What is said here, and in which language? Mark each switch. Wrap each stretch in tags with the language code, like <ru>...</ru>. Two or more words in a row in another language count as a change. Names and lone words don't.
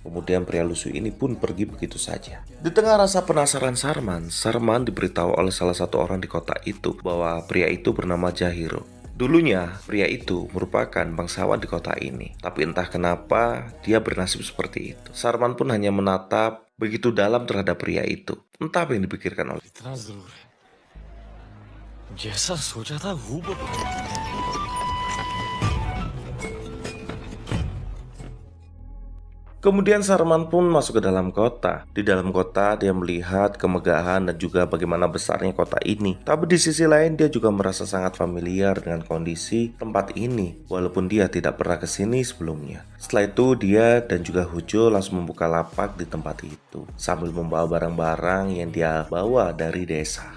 <id>Kemudian pria lusuh ini pun pergi begitu saja. Di tengah rasa penasaran Sarman diberitahu oleh salah satu orang di kota itu bahwa pria itu bernama Jahiro. Dulunya, pria itu merupakan bangsawan di kota ini. Tapi entah kenapa, dia bernasib seperti itu. Sarman pun hanya menatap begitu dalam terhadap pria itu. Entah apa yang dipikirkan oleh.</id> <hi>इतना जरूर है जैसा सोचा था हूबहू</hi> <id>Kemudian Sarman pun masuk ke dalam kota. Di dalam kota dia melihat kemegahan dan juga bagaimana besarnya kota ini. Tapi di sisi lain dia juga merasa sangat familiar dengan kondisi tempat ini, walaupun dia tidak pernah ke sini sebelumnya. Setelah itu dia dan juga Hojo langsung membuka lapak di tempat itu sambil membawa barang-barang yang dia bawa dari desa.</id>